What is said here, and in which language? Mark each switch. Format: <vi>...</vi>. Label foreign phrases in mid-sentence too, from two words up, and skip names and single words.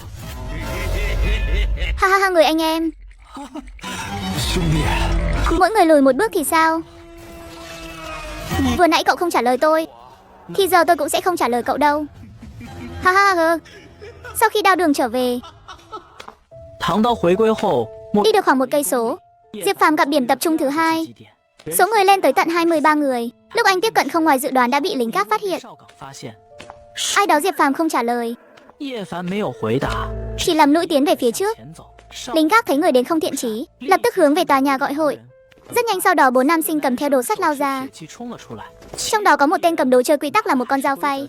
<vi>Ha ha ha, người anh em. Mỗi người lùi một bước thì sao? Vừa nãy cậu không trả lời tôi, thì giờ tôi cũng sẽ không trả lời cậu đâu. Ha ha ha. Sau khi đao đường trở về,</vi> <zh>唐刀回归后，</zh> <vi>đi được khoảng 1 cây số, Diệp Phàm gặp điểm tập trung thứ 2. Số người lên tới tận 23 người. Lúc anh tiếp cận không ngoài dự đoán đã bị lính gác phát hiện.</vi> <zh>哨岗发现</zh> <vi>Ai đó Diệp Phàm không trả lời,</vi> <zh>叶凡没有回答，</zh> <vi>chỉ lầm lũi tiến về phía trước.</vi> <zh>前走。哨</zh> <vi>Lính gác thấy người đến không thiện chí, lập tức hướng về tòa nhà gọi hội. Rất nhanh sau đó 4 nam sinh cầm theo đồ sắt lao ra.</vi> <zh>血气冲了出来，</zh> <vi>Trong đó có một tên cầm đồ chơi quy tắc là một con dao phay.</vi>